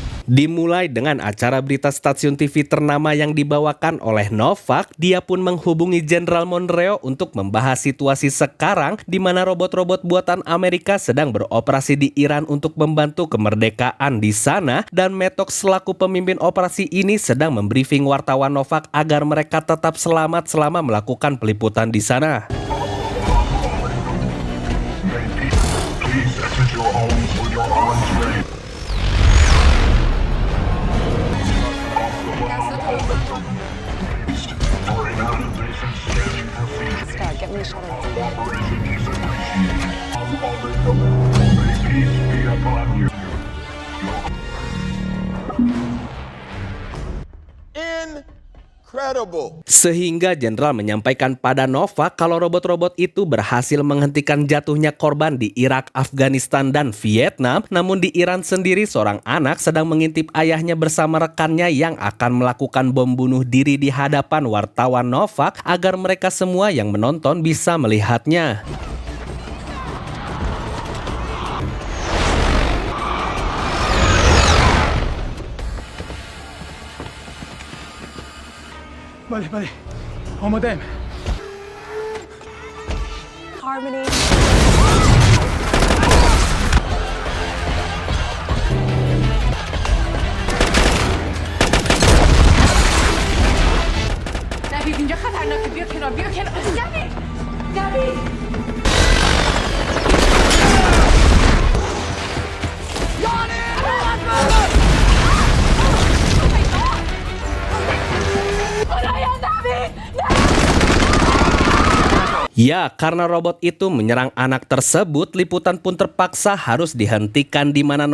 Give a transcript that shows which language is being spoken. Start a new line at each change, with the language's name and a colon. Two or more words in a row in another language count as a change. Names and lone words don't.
Indonesian: Dimulai dengan acara berita stasiun TV ternama yang dibawakan oleh Novak, dia pun menghubungi Jenderal Monreo untuk membahas situasi sekarang di mana robot-robot buatan Amerika sedang beroperasi di Iran untuk membantu kemerdekaan di sana, dan Metok selaku pemimpin operasi ini sedang membriefing wartawan Novak agar mereka tetap selamat selama melakukan peliputan di sana.
English: Please exit your homes with your arms ready. For an organization standing procedure. Scott, get me a shot of Cooperation is appreciated. May peace be upon you. Incredible.
Indonesian: Sehingga Jenderal menyampaikan pada Novak kalau robot-robot itu berhasil menghentikan jatuhnya korban di Irak, Afghanistan, dan Vietnam. Namun di Iran sendiri seorang anak sedang mengintip ayahnya bersama rekannya yang akan melakukan bom bunuh diri di hadapan wartawan Novak agar mereka semua yang menonton bisa melihatnya. Vale. Homodem. Harmony.
Persian: نبید اینجا خطرناکه، بیا کنار نبید
Indonesian: Ya, karena robot itu menyerang anak tersebut, liputan pun terpaksa harus dihentikan di mana